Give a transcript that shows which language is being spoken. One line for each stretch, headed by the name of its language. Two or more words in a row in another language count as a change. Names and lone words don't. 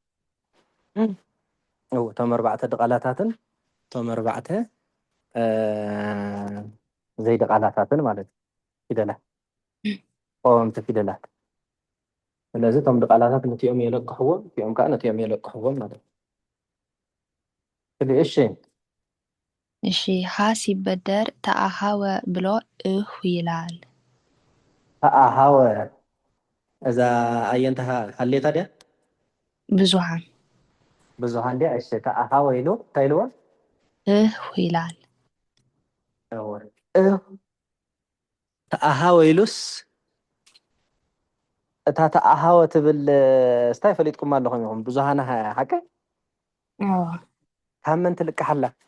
Tigrinya: እቶም 4 ድቃላታትን እቶም 4 ዘይድቃላታትን ማለት ፊደላት ቆወምቲ ፊደላት ስለዚ እቶም ድቃላታት ነቲኦም የለቅሕዎም እቲኦም ከዓ ነቲኦም የለቅሕዎም ማለት እዩ እሺ
Amharic: እሺ ሀ ሲበደር ተኣሃወ ብሎ እሁ ይላል
Tigrinya: ተኣሃወ እዛ ኣየንታ ሃሌታ ድያ ብዙሓን ብዙሓን ድያ እሺ ተኣሃወ ኢሉ እንታይ ኢልዎ
Amharic: እሁ ይላል
Tigrinya: ተኣሃወ ኢሉስ እታ ተኣሃወ ትብል ስታይ ፈሊጥኩም ኣለኹም ኢኹም ብዙሓና ሓቀ ካብ መን ትልቃሕ ኣላ